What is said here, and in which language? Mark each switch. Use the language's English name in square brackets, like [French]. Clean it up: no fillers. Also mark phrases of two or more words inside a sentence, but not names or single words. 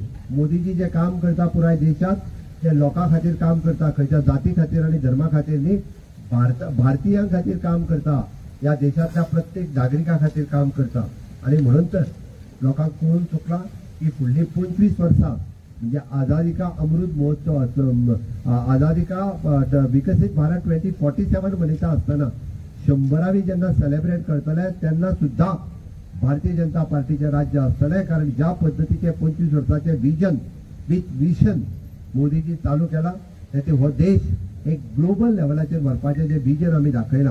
[Konkani] मोदीजी जे काम करता पुराय देशात ते लोकां खातीर काम करता. खंयच्या जाती खातीर आणि धर्मा खातीर न्ही, भारतीयां खातीर काम करता. या देशातल्या प्रत्येक नागरिका खातीर काम करता. आणि म्हणून तर लोकांक कळून चुकला की फुडली 25 वर्सां म्हणजे आझादी का अमृत महोत्सव, आझादी का विकसित भारत 2047 मनयता आसतना 100वी जेन्ना सेलिब्रेट करतले तेन्ना सुद्धा भारतीय जनता पार्टीचे राज्य आसतले. कारण ज्या पद्धतीचे 25 वर्साचे विजन मोदीजी चालू केला, ते हो देश एक ग्लोबल लेवलाचेर व्हरपाचे जे विजन आमी दाखयला.